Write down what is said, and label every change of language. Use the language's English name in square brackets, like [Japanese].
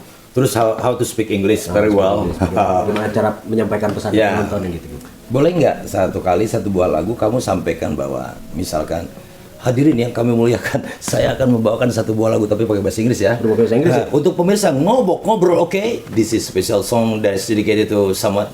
[Indonesian] Terus [English] how to speak English very well. [Indonesian] Gimana cara menyampaikan pesan ke penonton gitu. Boleh nggak satu buah lagu kamu sampaikan bahwa misalkan hadirin yang kami muliakan, saya akan membawakan satu buah lagu tapi pakai bahasa Inggris ya. Bahasa Inggris ya? Untuk pemirsa ngobrol oke? [English] This is special song that's dedicated to someone.